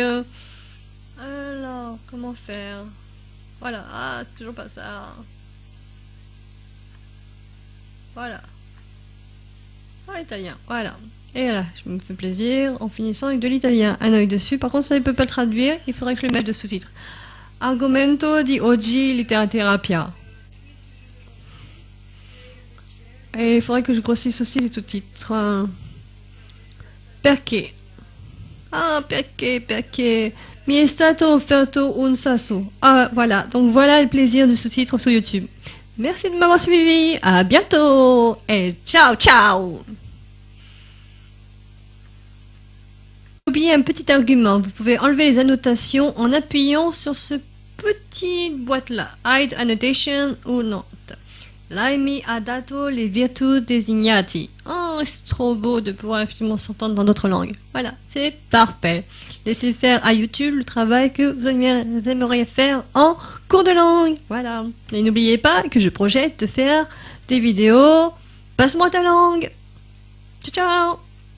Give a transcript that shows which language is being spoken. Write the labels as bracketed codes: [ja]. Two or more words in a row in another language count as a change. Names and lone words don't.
[fr] Alors, comment faire? Voilà, ah, c'est toujours pas ça. Voilà. Ah, italien, voilà. Et là, je me fais plaisir en finissant avec de l'italien. Un œil dessus, par contre, ça ne peut pas le traduire, il faudrait que je le mette de sous-titres. [it] Argomento di oggi letteraterapia. [fr] Et il faudrait que je grossisse aussi les sous-titres. [it] Perché? Ah, perché? Mi è stato offerto un sasso. [fr] Ah, voilà. Donc voilà le plaisir du sous-titre sur YouTube. Merci de m'avoir suivi. À bientôt. Et [it] ciao, ciao. [fr] Oubliez un petit argument. Vous pouvez enlever les annotations en appuyant sur ce petit boîte-là. [en] Hide annotation ou not. [it] Lei mi ha dato le virtù designati. [fr] Oh, c'est trop beau de pouvoir effectivement s'entendre dans d'autres langues. Voilà, c'est parfait. Laissez faire à YouTube le travail que vous aimeriez faire en cours de langue. Voilà. Et n'oubliez pas que je projette de faire des vidéos. Passe-moi ta langue. [it] Ciao, ciao.